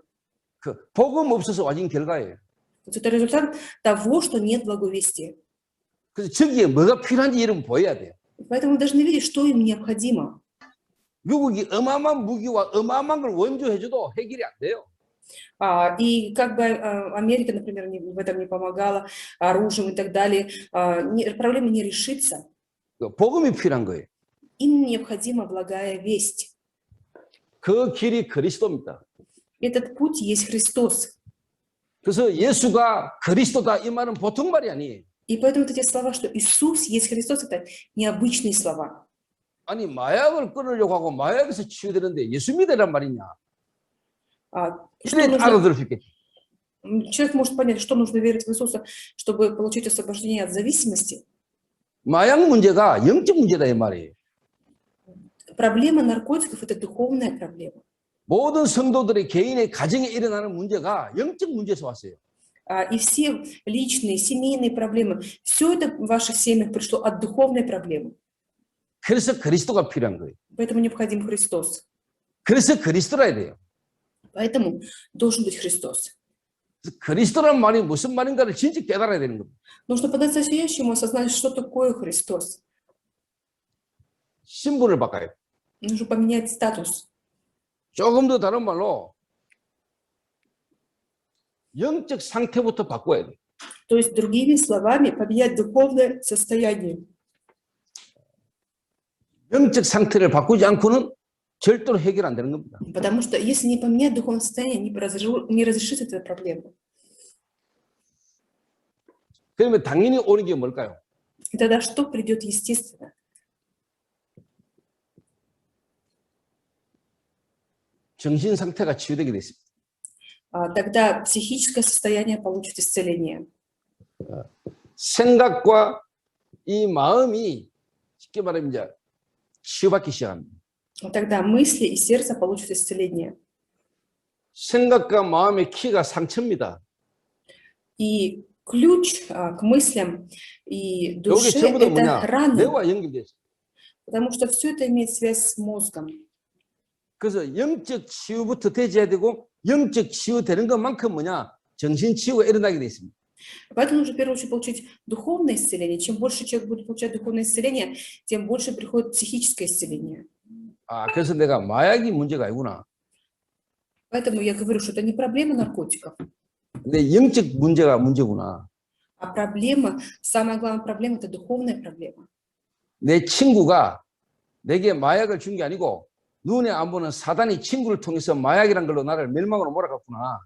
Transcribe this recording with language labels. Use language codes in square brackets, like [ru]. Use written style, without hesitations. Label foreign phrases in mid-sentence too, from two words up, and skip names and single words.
[ko] 그 복음 없어서 와진 결과예요. [ru] Это результат того, что нет благовестия. [ko] 그래서 저기에 뭐가 필요한지 여러분 보여야 돼요. [ru] Поэтому мы должны видеть, что им необходимо. [ko] 미국이 어마어마한 무기와 어마어마한 걸 원조해줘도 해결이 안 돼요. [ru] И как бы Америка, например, в этом не помогала, оружием и так далее, проблема не решится. [ko] 복음이 필요한 거예요. [ru] Им необходима благая весть. [ko] 그 길이 그리스도입니다. [ru] Этот путь есть Христос. [ko] 그래서 예수가 그리스도다 이 말은 보통 말이 아니에요. [ru] И поэтому вот эти слова, что Иисус есть Христос, это необычные слова. [ko] 아니 마약을 끊으려고 하고 마약에서 치유되는데 예수 믿으란 말이냐. [ru] Что [ko] 이래 [ru] нужно, [ko] 알아들을 수 있겠죠. [ru] человек может понять, что нужно верить в Иисуса, чтобы получить освобождение от зависимости. [ko] 마약 문제가 영적 문제다 이 말이에요. [ru] Проблема наркотиков – это духовная проблема. [ko] 모든 성도들의 개인의 가정에 일어나는 문제가 영적 문제에서 왔어요. [ru] И все личные, семейные проблемы, все это в ваших семьях пришло от духовной проблемы. [ko] 그래서 그리스도가 필요한 거예요. [ru] Поэтому необходим Христос. [ko] 그래서 그리스도라야 돼요. [ru] Поэтому должен быть Христос. [ko] 그래서 그리스도란 말이 무슨 말인가를 진짜 깨달아야 되는 겁니다. [ru] Нужно по-настоящему осознать, что такое Христос. [ko] 신분을 바꿔요. [ru] Нужно поменять статус. [ko] 조금 더 다른 말로 영적 상태부터 바꿔야 돼요. [ru] То есть, другими словами, поменять духовное состояние. [ko] 영적 상태를 바꾸지 않고는 절대로 해결 안 되는 겁니다. [ru] Потому что если не поменять духовное состояние, не разрешится эта проблема. [ko] 그러면 당연히 오는 게 뭘까요? [ru] И тогда что придет естественно? [ko] 정신 상태가 치유되게 됐습니다. [ru] Тогда психическое состояние получит исцеление. [ko] 생각과 이 마음이 쉽게 말하면 이제 치유받기 시작합니다. [ru] Тогда мысли и сердце получат исцеление. [ko] 생각과 마음의 키가 상처입니다. [ru] И ключ к мыслям и [ko] 여기 [ru] душе – [ko] 전부 다 [ru] это [ko] 뭐냐? [ru] раны, [ko] 뇌와 연결돼 있어요. [ru] потому что все это имеет связь с мозгом. [ko] 그래서 영적 치유부터 되져야 되고 영적 치유되는 것만큼 뭐냐? 정신 치유가 일어나게 돼 있습니다. [ru] Поэтому нужно в первую очередь получить духовное исцеление. Чем больше человек будет получать духовное исцеление, тем больше приходит психическое исцеление. [ko] 그래서 내가 마약이 문제가 아니구나. [ru] Поэтому я говорю, что это не проблема наркотиков, [ko] 내 영적 문제가 문제구나. [ru] а проблема, самая главная проблема – это духовная проблема. [ko] 내 친구가 내게 마약을 준 게 아니고 눈에 안 보는 사단이 친구를 통해서 마약이란 걸로 나를 멸망으로 몰아갔구나.